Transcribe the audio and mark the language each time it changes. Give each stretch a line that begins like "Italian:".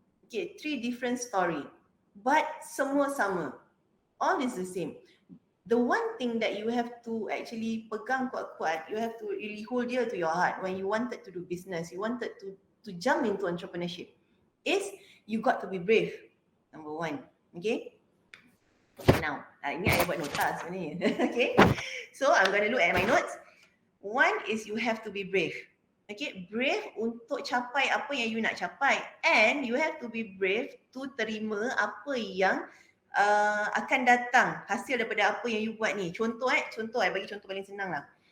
English: Okay, 3 different story. But
Malay: semua sama.
English: All is the same. The one thing that you have to actually
Malay: pegang kuat-kuat,
English: you have to really hold dear to your heart when you wanted to do business, you wanted to jump into entrepreneurship, is you got to be brave. Number 1. Okay?
Malay: Now, ini I buat nota sebenarnya.
English: Okay? So, I'm going to look at my notes.
Malay: 1 is you have to be brave. Okay, brave untuk capai apa yang you nak capai,
English: and you have to be brave to
Malay: terima apa yang akan datang hasil daripada apa yang you buat ni. Contoh I bagi contoh paling senang lah.